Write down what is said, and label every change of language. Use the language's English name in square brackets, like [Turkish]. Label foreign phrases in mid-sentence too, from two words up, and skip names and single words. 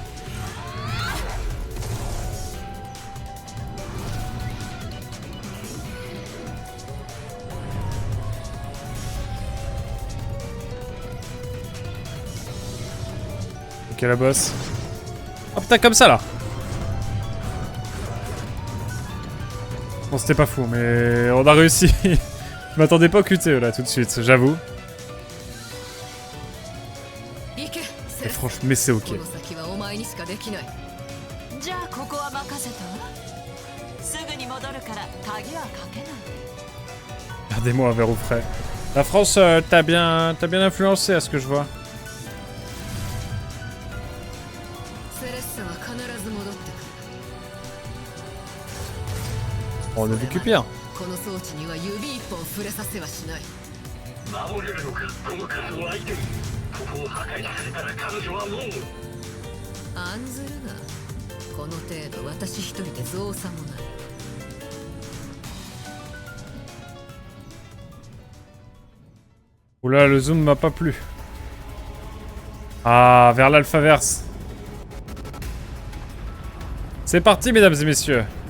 [French] Ok, la boss. Oh putain, comme ça là. Bon, c'était pas fou, mais on a réussi. Je m'attendais pas au QTE là tout de suite, j'avoue. Et franchement, mais c'est ok. [Japanese] じゃあここは任せたわ。すぐに戻るから鍵はかけない。 [French] Gardez-moi un verre au frais. La France, t'as bien influencé à ce que je vois. On a vu que pire. [Japanese] 守れるのか、この数を相手に。ここを破壊されたら彼女はもう。案ずるな。この程度私一人で造作もない。 [French] Oula, le zoom m'a pas plu. Ah, vers l'Alphaverse. C'est parti, mesdames et messieurs.